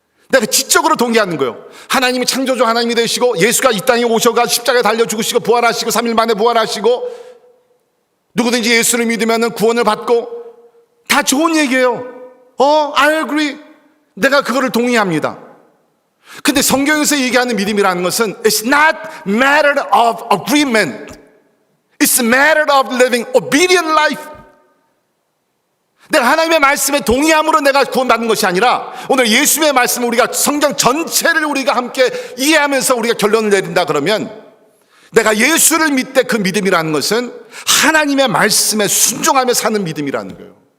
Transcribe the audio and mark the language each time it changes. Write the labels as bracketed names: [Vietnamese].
[Korean] 내가 지적으로 동의하는 거예요. 하나님이 창조주 하나님이 되시고 예수가 이 땅에 오셔가 십자가에 달려 죽으시고 부활하시고 3일 만에 부활하시고 누구든지 예수를 믿으면 구원을 받고, 다 좋은 얘기예요. [English] I agree. [Korean] 내가 그거를 동의합니다. 근데 성경에서 얘기하는 믿음이라는 것은 [English] It's not matter of agreement. It's a matter of living obedient life. [Korean] 내가 하나님의 말씀에 동의함으로 내가 구원받는 것이 아니라, 오늘 예수님의 말씀을 우리가 성경 전체를 우리가 함께 이해하면서 우리가 결론을 내린다 그러면, 내가 예수를 믿되 그 믿음이라는 것은 하나님의 말씀에 순종하며 사는 믿음이라는 거예요.